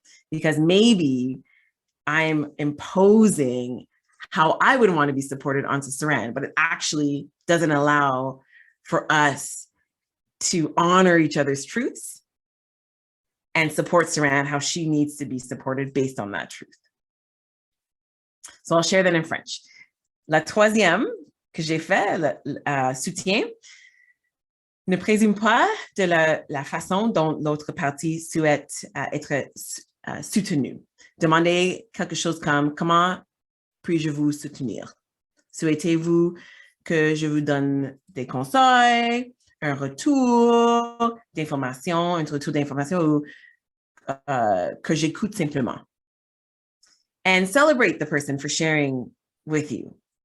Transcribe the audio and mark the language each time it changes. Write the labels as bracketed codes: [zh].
[en] Because maybe I'm imposing how I would want to be supported onto Saran, but it actually doesn't allow for us to honor each other's truths and support Saran how she needs to be supported based on that truth. So I'll share that in French. [fr] La troisième que j'ai fait, le soutien, ne présume pas de la façon dont l'autre partie souhaite être soutenu. Demandez quelque chose comme comment puis-je vous soutenir? Souhaitez-vous que je vous donne des conseils, un retour d'information, un retour d'information ou que j'écoute simplement? [en] And celebrate the person for sharing with you.